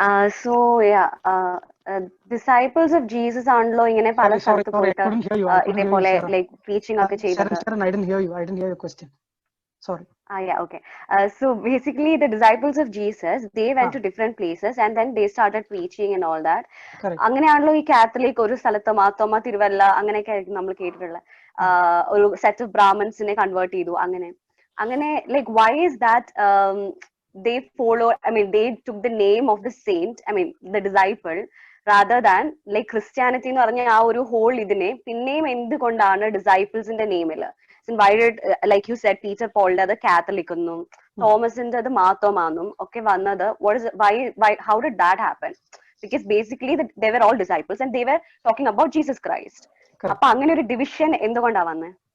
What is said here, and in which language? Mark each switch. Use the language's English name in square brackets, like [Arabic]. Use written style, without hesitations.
[Malayalam] So yeah, [English] disciples of Jesus [Malayalam] ആണല്ലോ ഇങ്ങനെ പല സ്ഥലത്ത് പോയിട്ട് ഇതേപോലെ [English] like preaching [Malayalam] ഒക്കെ ചെയ്തത്. [English] I didn't hear your question. Sorry. Yeah, okay. So basically the disciples of Jesus, they went to different places and then they started preaching and all that. [Malayalam] അങ്ങനെയാണല്ലോ ഈ കാത്തലിക് ഒരു സ്ഥലത്ത് മാർത്തോമ തിരുവല്ല അങ്ങനെയൊക്കെ ആയിരിക്കും നമ്മൾ കേട്ടിട്ടുള്ള ഒരു സെറ്റ് ഓഫ് ബ്രാഹ്മൺസിനെ കൺവേർട്ട് ചെയ്തു. അങ്ങനെ [English] like why is that they follow, I mean they took the name of the saint, I mean the disciple, rather than like Christianity [Malayalam] എന്ന് പറഞ്ഞ ആ ഒരു ഹോൾ ഇതിനെ പിന്നെയും എന്തുകൊണ്ടാണ് ഡിസൈപ്പിൾസിന്റെ നെയിമിൽ? [English] Why did, like you said, Peter Paul the Catholic [Malayalam] എന്നും തോമസിന്റെ അത് മാർത്തോമാന്നും ഒക്കെ വന്നത്? [English] What is why how did that happen? Because basically they were all disciples and they were talking about Jesus Christ. [Malayalam] അപ്പൊ അങ്ങനെ ഒരു ഡിവിഷൻ എന്തുകൊണ്ടാ വന്നേ?